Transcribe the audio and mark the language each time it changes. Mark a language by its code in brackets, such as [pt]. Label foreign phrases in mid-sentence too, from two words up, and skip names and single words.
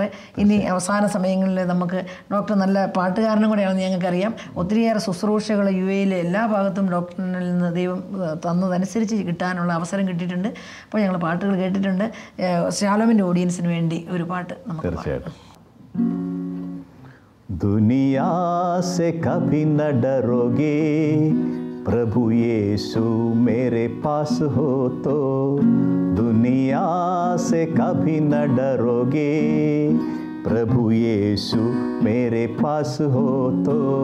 [ml] ഇനി അവസാന സമയങ്ങളിൽ നമുക്ക് ഡോക്ടർ നല്ല പാട്ടുകാരനും കൂടെയാണെന്ന് ഞങ്ങൾക്കറിയാം. ഒത്തിരിയേറെ ശുശ്രൂഷകൾ UAE എല്ലാ ഭാഗത്തും ഡോക്ടറിൽ നിന്ന് ദൈവം തന്നതനുസരിച്ച് കിട്ടാനുള്ള അവസരം കിട്ടിയിട്ടുണ്ട്. അപ്പോൾ ഞങ്ങൾ പാട്ടുകൾ കേട്ടിട്ടുണ്ട്. ശാലോമിൻ്റെ ഓഡിയൻസിന് വേണ്ടി ഒരു പാട്ട് നമുക്ക് തീർച്ചയായിട്ടും. [hi] दुनिया से कभी न डरोगे, प्रभु यीशु मेरे पास हो तो. दुनिया से कभी न डरोगे, प्रभु यीशु मेरे पास हो तो.